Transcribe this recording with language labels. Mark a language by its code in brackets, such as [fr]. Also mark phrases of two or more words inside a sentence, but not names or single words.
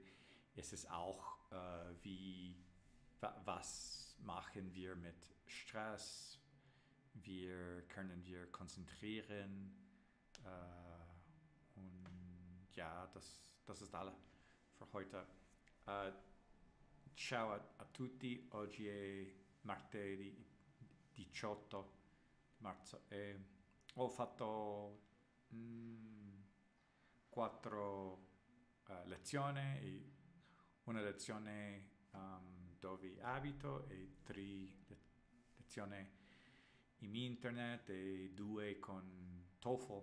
[de] Es ist auch was machen wir mit Stress, können wir konzentrieren und ja, das ist alles für heute. [it] Ciao a tutti, oggi è martedì 18 marzo e ho fatto 4 lezioni, e una lezione dove abito e 3 lezioni in internet e 2 con TOEFL.